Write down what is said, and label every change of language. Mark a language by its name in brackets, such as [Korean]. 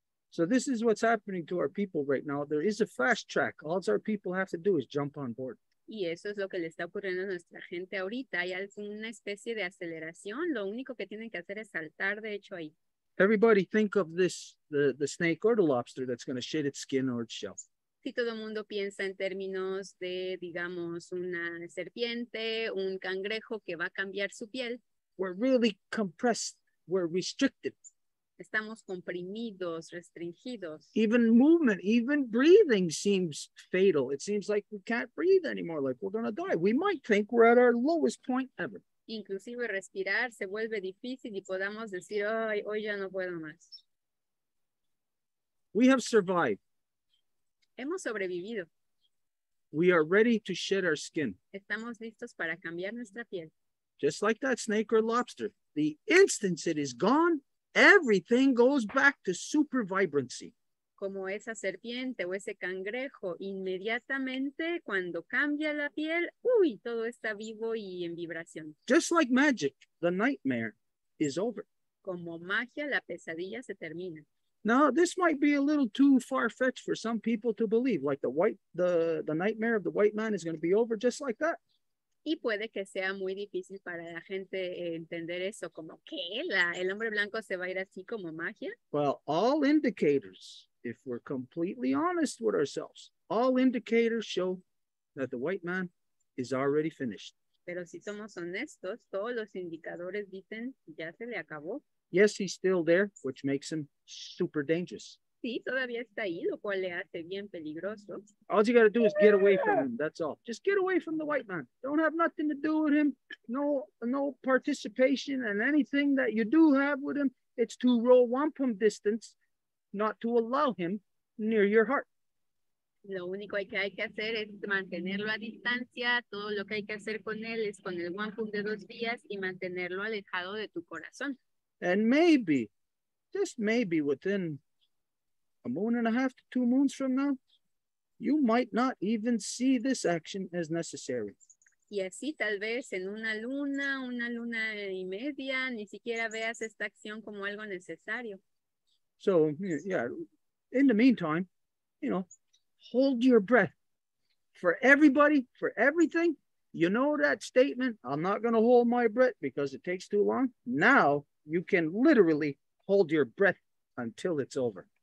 [English] So this is what's happening to our people right now. There is a fast track. All our people have to do is jump on board. [Spanish] Y eso es lo que le está ocurriendo a nuestra gente ahorita. Hay alguna especie de aceleración. Lo único que tienen que hacer es saltar, de hecho, ahí. [English] Everybody think of this, the snake or the lobster that's going to shed its skin or its shell. [Spanish] Si todo el mundo piensa en términos de, digamos, una serpiente, un cangrejo que va a cambiar su piel. [English] We're really compressed. We're restricted. [Spanish] Estamos comprimidos, restringidos. [English] Even movement, even breathing seems fatal. It seems like we can't breathe anymore, like we're going to die. We might think we're at our lowest point ever. [Spanish] Inclusive respirar se vuelve difícil y podamos decir, ay, hoy ya no puedo más. [English] We have survived. [Spanish] Hemos sobrevivido. [English] We are ready to shed our skin. [Spanish] Estamos listos para cambiar nuestra piel. [English] Just like that snake or lobster. The instant it is gone, everything goes back to super vibrancy. [Spanish] Como esa serpiente o ese cangrejo, inmediatamente cuando cambia la piel, uy, todo está vivo y en vibración. [English] Just like magic, the nightmare is over. [Spanish] Como magia, la pesadilla se termina. [English] Now, this might be a little too far-fetched for some people to believe, like the nightmare of the white man is going to be over just like that. [Spanish] Y puede que sea muy difícil para la gente entender eso, como que el hombre blanco se va a ir así como magia. [English] Well, all indicators if we're completely honest with ourselves, all indicators show that the white man is already finished. [Spanish] Pero si somos honestos, todos los indicadores dicen ya se le acabó. [English] Yes, he's still there, which makes him super dangerous. [Spanish] Sí, todavía está ahí, lo cual le hace bien peligroso. [English] All you got to do is get away from him. That's all. Just get away from the white man. Don't have nothing to do with him. No participation in anything that you do have with him. It's to roll wampum distance, not to allow him near your heart. [Spanish] Lo único que hay que hacer es mantenerlo a distancia. Todo lo que hay que hacer con él es con el wampum de 2 vías y mantenerlo alejado de tu corazón. [English] And maybe, just maybe within a moon and a half to 2 moons from now, you might not even see this action as necessary. [Spanish] Y así tal vez en una luna y media, ni siquiera veas esta acción como algo necesario. [English] So, yeah, in the meantime, hold your breath. For everybody, for everything, you know that statement, I'm not going to hold my breath because it takes too long. Now you can literally hold your breath until it's over.